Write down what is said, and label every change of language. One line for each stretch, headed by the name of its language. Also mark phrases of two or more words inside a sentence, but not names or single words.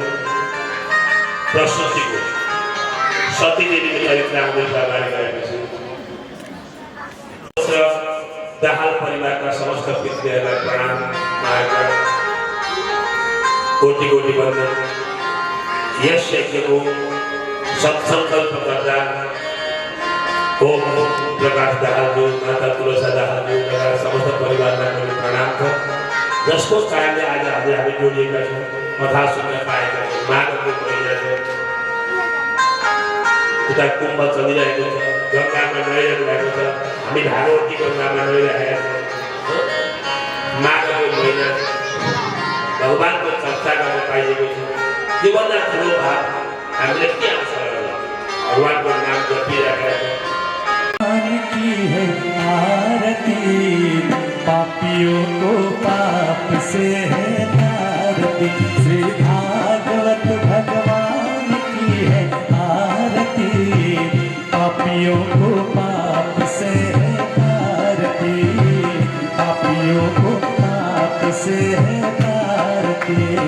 Nepali: प्रस्तुतिको सतीदेवीको चरित्र आउँदैछ अगाडि गएपछि। दाहाल परिवारका समस्त पितृहरूलाई प्रणाम, माया, कोटि कोटि वन्दन। यस यज्ञको सत्सङ्कल्प गर्दा ओम प्रकाश दाहालज्यू, माता तुलसा दाहालज्यू लगायत समस्त परिवारलाई पनि प्रणाम छ। जसको कारणले आज हामी जोडिएका छौँ, कथा सुन्न पाएका छौँ। माघको महिना छ, उता कुम्भ चलिरहेको छ, गङ्गामा नुहाइरहनु भएको छ। हामी भागवती गङ्गामा नुहाइरहेका छौँ। माघको महिना भगवानको चर्चा गर्न पाइएको छ। त्योभन्दा ठुलो भाव हामीले के आउँछ? भगवानको नाम जपिरहेका छौँ।
Hindi: की है आरती, पापियों को पाप से है आरती। श्री भागवत भगवान की है आरती, पापियों को पाप से है आरती, पापियों को पाप से है आरती।